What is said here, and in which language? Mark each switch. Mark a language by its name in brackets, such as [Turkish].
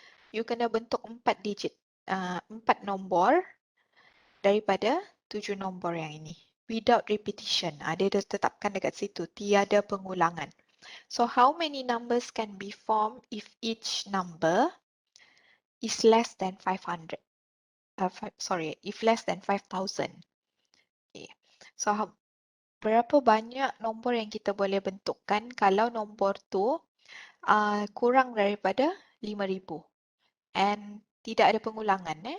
[Malay] You kena bentuk 4 digit, 4 nombor daripada 7 nombor yang ini. [English] Without repetition. [Malay] Dia tetapkan dekat situ, tiada pengulangan. [English] So how many numbers can be formed if each number is less than 500? If less than 5,000. Okay. [Malay] So berapa banyak nombor yang kita boleh bentukkan kalau nombor tu kurang daripada 5,000 and tidak ada pengulangan.